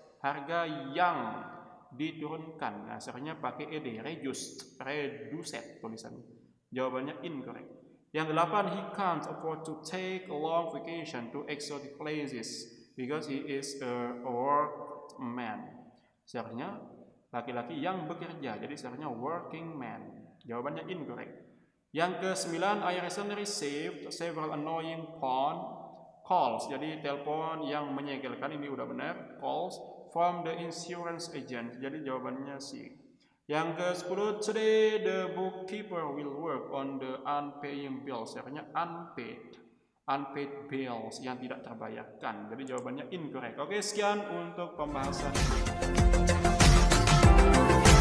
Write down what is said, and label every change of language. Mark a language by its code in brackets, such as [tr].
[id] Harga yang diturunkan. Nah, seharusnya pakai ed, reduced tulisannya. Jawabannya incorrect. Yang delapan, [en] he can't afford to take a long vacation to exotic places because he is a workman. [id] Seharusnya laki-laki yang bekerja, jadi seharusnya [en] working man. [id] Jawabannya incorrect. Yang ke-9, [en] I recently received several annoying phone calls. [id] Jadi telepon yang menyegelkan, ini udah benar. [en] Calls from the insurance agent. [id] Jadi jawabannya C. Yang ke-10, [en] today the bookkeeper will work on the unpaying bills. [id] Seharusnya [en] unpaid bills [id] yang tidak terbayarkan. Jadi jawabannya incorrect. Oke, sekian untuk pembahasan ini.